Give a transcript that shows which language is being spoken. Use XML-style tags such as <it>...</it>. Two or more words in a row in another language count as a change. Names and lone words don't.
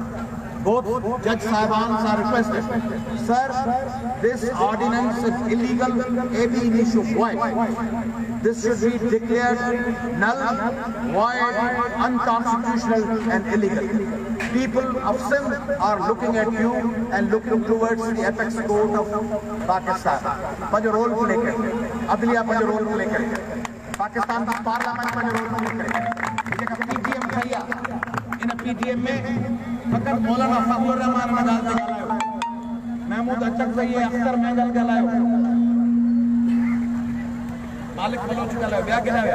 <en>Both Judge Sahibans are requested. Sir, this ordinance is illegal,</en> <la>AB initio</la> <en>void. This should be declared null, void, unconstitutional and illegal. People of Sindh are looking at you and looking towards the apex court of Pakistan.</en> <sd>पंहिंजो</sd> <en>role play</en> <sd>करे, अदलिया पंहिंजो</sd> <en>role play</en> <sd>करे, पाकिस्तान का पार्लियामेंट पंहिंजो</sd> <en>role play</en> <sd>करे। जेका PTM ठही आहे, इन PTM में फकत मौलाना फखरुर रहमान मैदान ते ॻाल्हायो, महमूद अचकज़ई अख्तर महंगल ॻाल्हायो, मालिक बलोच ॻाल्हायो, ॿिया केॾा विया?</sd>